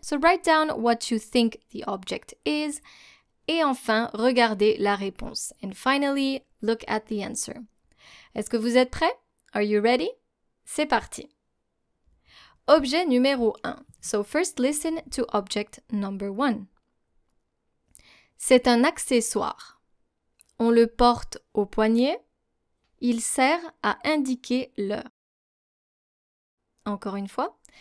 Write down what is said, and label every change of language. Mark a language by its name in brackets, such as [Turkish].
[English] So write down what you think the object is. [French] Et enfin, regardez la réponse. [English] And finally, look at the answer. [French] Est-ce que vous êtes prêts? [English] Are you ready? [French] C'est parti. Objet numéro 1. [English] So first listen to object number 1. [French] C'est un accessoire. On le porte au poignet. Il sert à indiquer l'heure. Encore une fois.